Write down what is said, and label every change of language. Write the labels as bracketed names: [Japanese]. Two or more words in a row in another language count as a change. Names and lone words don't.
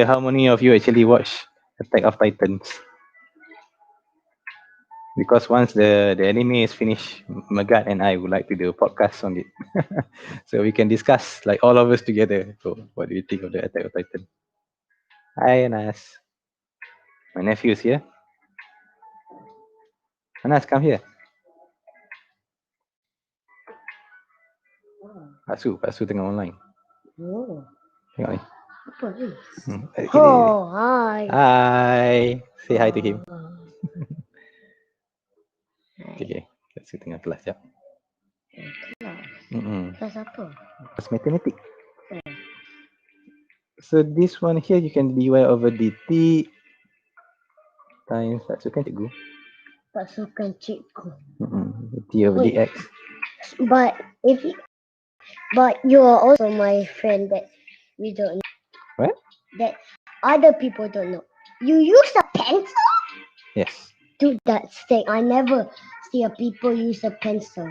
[English] How many of you actually watch Attack of Titans? Because once the anime is finished, Magat and I would like to do a podcast on it. So we can discuss, like all of us together. So what do you think of the Attack of Titan? Hi, Anas. My nephew is here. Anas, come here. [Malay] Pak Su tengah online. Oh, Tengok ni. apa ni? [English] Okay. Oh, hi. Hi. Say hi to him. Okay. [Malay] Pak Su tengah kelas jap. Kelas apa? Kelas matematik. [English] So this one here you can dy over dt times [Malay] Pak Su kan cikgu. Tak suka cikgu. [English] T over Wait. dx. But you are also my friend that we don't know. What? That other people don't know. You use a pencil? Yes. Dude, that's thing. I never see a people use a pencil.